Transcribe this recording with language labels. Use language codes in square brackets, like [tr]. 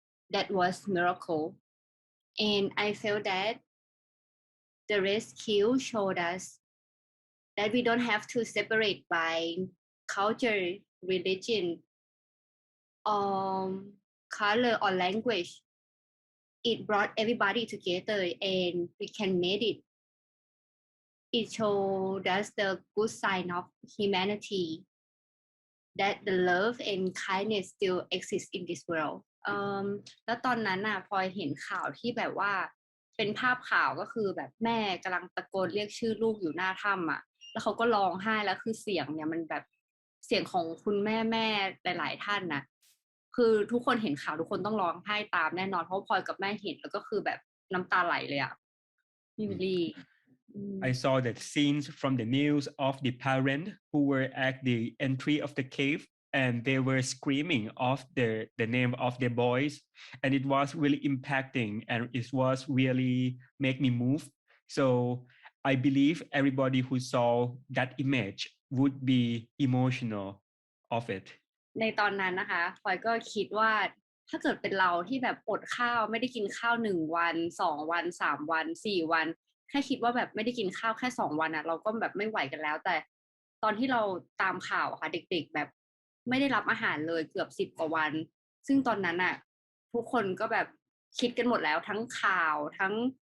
[en] That was miracle. And I felt that the rescue showed us that we don't have to separate by culture, religion, color or language. It brought everybody together and we can make it. It showed us the good sign of humanity, that the love and kindness still exist in this world. [th] แล้วตอนนั้นน่ะพลอยเห็นข่าวที่แบบว่าเป็นภาพข่าวก็คือแบบแม่กำลังตะโกนเรียกชื่อลูกอยู่หน้าถ้ำอ่ะแล้วเขาก็ร้องไห้แล้วคือเสียงเนี่ยมันแบบเสียงของคุณแม่หลายๆท่านนะคือทุกคนเห็นข่าวทุกคนต้องร้องไห้ตามแน่นอนเพราะพลอยกับแม่เห็นแล้วก็คือแบบน้ำตาไหลเลยอ่ะพี่วิลลี่ [en] I saw the scenes from the news of the parent who were at the entry of the cave, and they were screaming of the name of their boys, and it was really impacting, and it was really make me move. So I believe everybody who saw that image would be emotional of it. [th] ในตอนนั้นนะคะพลอยก็คิดว่าถ้าเกิดเป็นเราที่แบบอดข้าวไม่ได้กินข้าว1 วัน2 วัน3 วัน4 วันแค่คิดว่าแบบไม่ได้กินข้าวแค่2 วันอ่ะเราก็แบบไม่ไหวกันแล้วแต่ตอนที่เราตามข่าวค่ะเด็กๆแบบไม่ได้รับอาหารเลยเกือบ10 กว่าวันซึ่งตอนนั้นอ่ะทุกคนก็แบบคิดกันหมดแล้วทั้งข่าวทั้ง